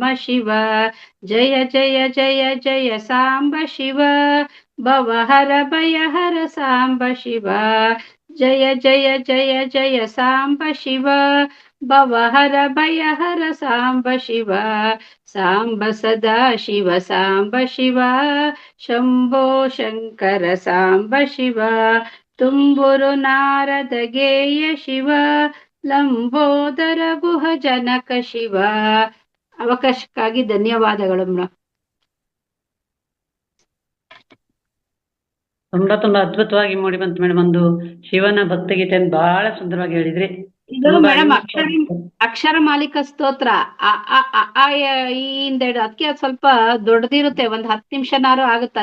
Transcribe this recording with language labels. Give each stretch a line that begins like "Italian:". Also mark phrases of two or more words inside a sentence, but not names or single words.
Sanskrit: ಶಿವ ಜಯ ಜಯ ಜಯ ಜಯ ಸಾಂಬ ಶಿವ ಭವಹರ ಭಯಹರ ಸಾಂಬ ಶಿವ ಜಯ ಜಯ ಜಯ ಜಯ ಸಾಂಬ ಶಿವ ಭವಹರ ಭಯಹರ ಸಾಂಬ ಶಿವ ಸಾಂಬ ಸದಾ ಶಿವ ಸಾಂಬ ಶಿವ ಶಂಭೋ ಶಂಕರ ಸಾಂಬ ಶಿವ ತುಂಬುರು ನಾರದ ಗೇಯ ಶಿವ ಲಂಬೋದರ ಗುಹ ಜನಕ ಶಿವ.
Kannada: ಅವಕಾಶಕ್ಕಾಗಿ ಧನ್ಯವಾದಗಳು ಮೇಡಮ್. ತುಂಬಾ ಅದ್ಭುತವಾಗಿ ಮೂಡಿ ಬಂತು ಮೇಡಮ್. ಒಂದು ಶಿವನ ಭಕ್ತಿಗೀತೆಯನ್ನು ಬಹಳ ಸುಂದರವಾಗಿ ಹೇಳಿದ್ರಿ. ಇದು ಮೇಡಮ್ ಅಕ್ಷರ ಮಾಲಿಕ ಸ್ತೋತ್ರ ಇಂದೆರಡು ಅದಕ್ಕೆ ಸ್ವಲ್ಪ ದೊಡ್ಡದಿರುತ್ತೆ, ಒಂದ್ 10 ನಿಮಿಷನಾರು ಆಗುತ್ತೆ.